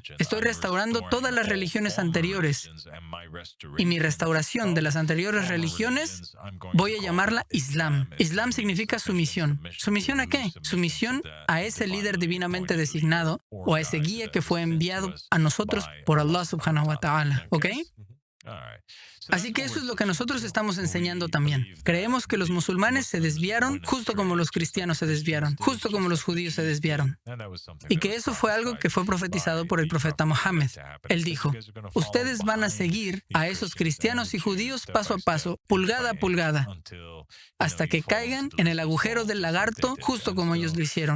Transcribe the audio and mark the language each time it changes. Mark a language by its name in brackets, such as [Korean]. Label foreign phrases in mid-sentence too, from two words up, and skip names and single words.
[Spanish] Estoy restaurando todas las religiones anteriores. Y mi restauración de las anteriores religiones, voy a llamarla Islam. Islam significa sumisión. ¿Sumisión a qué? Sumisión a ese líder divinamente designado o a ese guía que fue enviado a nosotros por [Arabic] الله سبحانه وتعالى. [Spanish] ¿Ok? Así que eso es lo que nosotros estamos enseñando también. Creemos que los musulmanes se desviaron justo como los cristianos se desviaron, justo como los judíos se desviaron. Y que eso fue algo que fue profetizado por el profeta Mohammed. Él dijo, ustedes van a seguir a esos cristianos y judíos paso a paso, pulgada a pulgada, hasta que caigan en el agujero del lagarto, justo como ellos lo hicieron.